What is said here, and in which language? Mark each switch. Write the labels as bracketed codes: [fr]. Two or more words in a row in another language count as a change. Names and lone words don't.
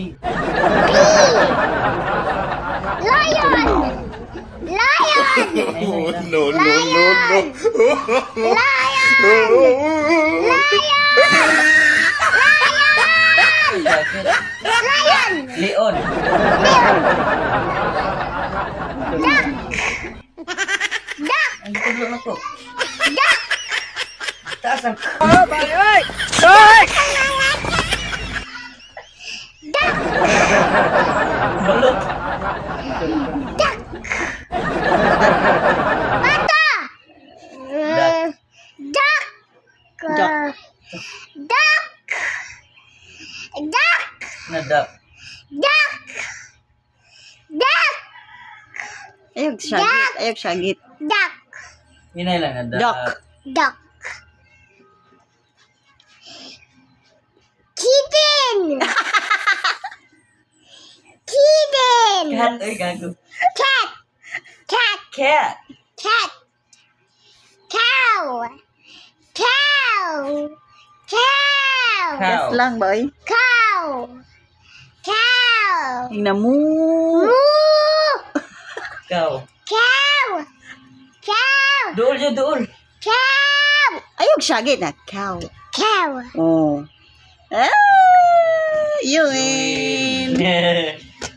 [en] B. Lion. Lion. Oh, No, no, no, no. Lion. Lion. Leon. Duck. Duck. [ceb] Ang tulo na ko. [en] Duck. [ceb] Taas ang... [en] Duck. [ceb] Balot. [en] Duck. Bata. Duck. Duck. Duck. Duck. [ceb] Nadak. [en] Duck. Duck. [ceb] Ayog sagit. Ayog sagit. [en] Duck. [ceb] Hinay lang, nadak. [en] Duck. Duck. Kitten. Kitten. Cat. Ay, gago. Cat. Cat. Cat. Cat. Cow. Cow. Cow. Cow. Yes lang, boy. Cow. Cow. [tl] Tingnan mo. Moo. [en] Cow. Cow. Cow. [ceb] Dool yun, dool. [en] Cow. [ceb] Ayog sagit na. Cow. [en] Cow. Oh. Ah, you win. Yeah.